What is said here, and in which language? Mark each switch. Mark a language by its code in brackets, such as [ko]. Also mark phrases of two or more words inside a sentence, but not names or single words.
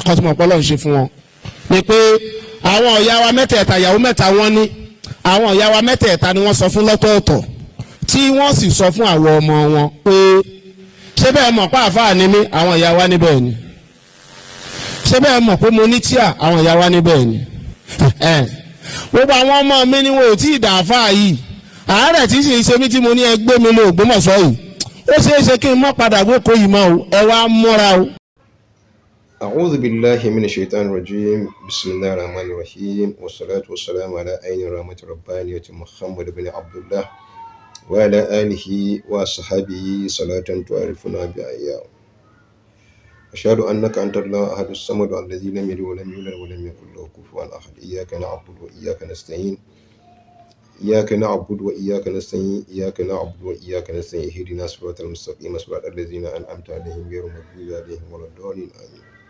[yo] kan tí mo mọ̀ pé Ọlọ́run ṣe fún wọn ni pé àwọn ìyá wa mẹ́tẹ̀ẹ̀ta ìyàwó mẹ́ta wọ́n ní àwọn ìyá wa mẹ́tẹ̀ẹ̀ta ni wọ́n sọ fún lọ́tọ̀ọ̀tọ̀ tí wọ́n sì sọ fún àwọn ọmọ wọn pé ṣé bẹ́ẹ̀ mọ̀ pé àfáà ni mí àwọn ìyá wa níbẹ̀ ni ṣé bẹ́ẹ̀ mọ̀ pé mo ní tíà àwọn ìyá wa níbẹ̀ ni gbogbo àwọn ọmọ mi ni wọn ò tí ì dà àfáà yìí àárẹ̀ tí sì ń ṣe mí tí mo ní ẹgbẹ́ mi lé Ògbómọ̀ṣọ́ yìí ó ṣeé ṣe kí n mọ́ padà gbókò yìí mọ́ o ẹ wá múra o. [ar] أعوذ بالله من الشيطان الرجيم بسم الله الرحمن الرحيم والصلاة والسلام على عين رحمة ربانية محمد بن عبد الله وعلى آله وصحبه صلاة تعرفنا بأيام أشهد أنك أنت الله أحد الصمد الذي لم يلد ولم يولد ولم يكن له كفوا أحد إياك نعبد وإياك نستعين إياك نعبد وإياك نستعين إياك نعبد وإياك نستعين اهدنا الصراط المستقيم صراط الذين أنعمت عليهم غير المغضوب عليهم ولا الضالين آمين.